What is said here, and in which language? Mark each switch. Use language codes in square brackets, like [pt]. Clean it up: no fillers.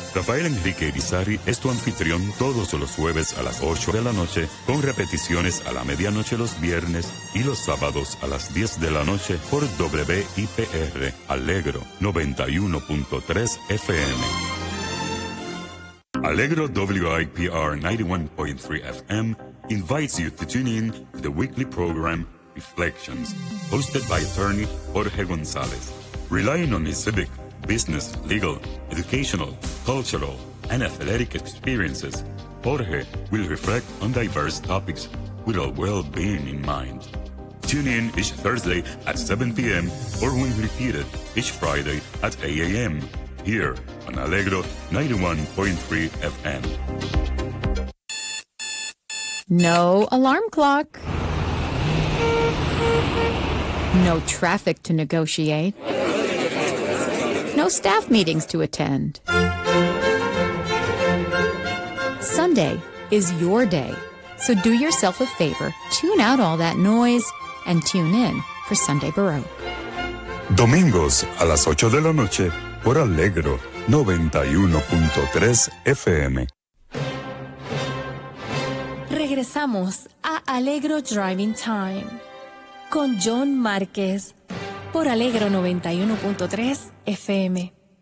[es] Rafael Enrique Irizarry es tu anfitrión todos los jueves a las 8 de la noche, con repeticiones a la medianoche los viernes y los sábados a las 10 de la noche por WIPR Allegro 91.3 FM. [en] Allegro WIPR 91.3 FM invites you to tune in to the weekly program Reflections, hosted by attorney Jorge González. Relying on his civic, business, legal, educational, cultural, and athletic experiences, Jorge will reflect on diverse topics with our well-being in mind. Tune in each Thursday at 7 p.m. or when repeated each Friday at 8 a.m. here on Allegro 91.3 FM. No alarm clock. No traffic to negotiate. No staff meetings to attend. Sunday is your day, so do yourself a favor, tune out all that noise and tune in for Sunday Baroque. [es] Domingos a las 8 de la noche por Allegro 91.3 FM. Regresamos a Allegro Driving Time con John Márquez por Allegro 91.3 FM.